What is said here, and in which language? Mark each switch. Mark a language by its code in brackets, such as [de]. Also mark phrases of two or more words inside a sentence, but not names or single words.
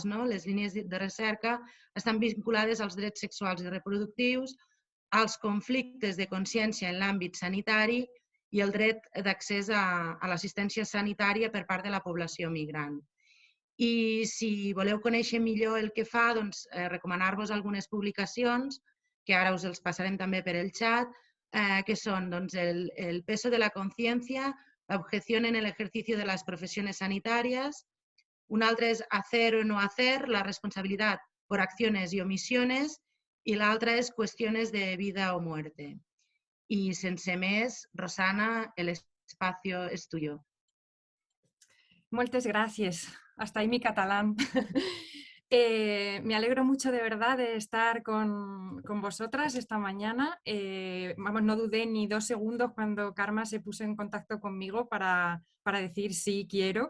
[ca] Les línies de recerca estan vinculades als drets sexuals i reproductius, als conflictes de consciència en l'àmbit sanitari i el dret d'accés a l'assistència sanitària per part de la població migrant. I si voleu conèixer millor el que fa, recomanar-vos algunes publicacions, que ara us els passarem també per el xat, que són El peso de la conciencia, la objeción en el ejercicio de las profesiones sanitarias, un altre és Hacer o no hacer, la responsabilidad por acciones y omisiones, i l'altre és Cuestiones de vida o muerte. I sense més, Rosana, [es] el espacio es tuyo. Muchas gracias. Hasta ahí mi catalán. Me alegro mucho de verdad de estar con vosotras esta mañana. No dudé ni 2 segundos cuando Karma se puso en contacto conmigo para decir sí, quiero.